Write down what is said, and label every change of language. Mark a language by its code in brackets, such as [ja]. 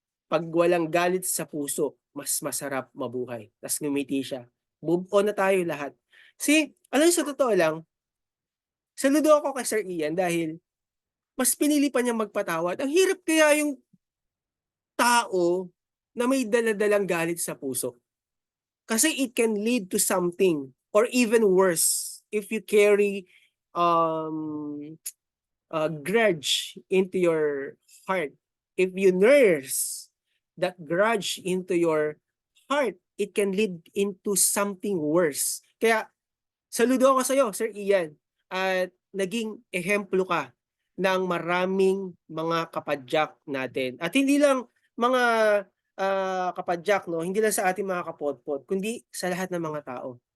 [tl] 'Pag walang galit sa puso, mas masarap mabuhay." Ta's ngumiti siya. Move on na tayo lahat. See, alam niyo sa totoo lang, saludo ako kay Sir Ian dahil mas pinili pa niyang magpatawad. Ang hirap kaya yung tao na may dala-dalang galit sa puso. [en] Kasi it can lead to something or even worse if you carry um, a grudge into your heart. If you nurse that grudge into your heart, it can lead into something worse. [tl] Kaya saludo ako sa iyo, Sir Ian, at naging ehemplo ka ng maraming mga kapadyak natin. At hindi lang mga kapadyak, 'no, hindi lang sa ating mga kapotpot, kundi sa lahat ng mga tao.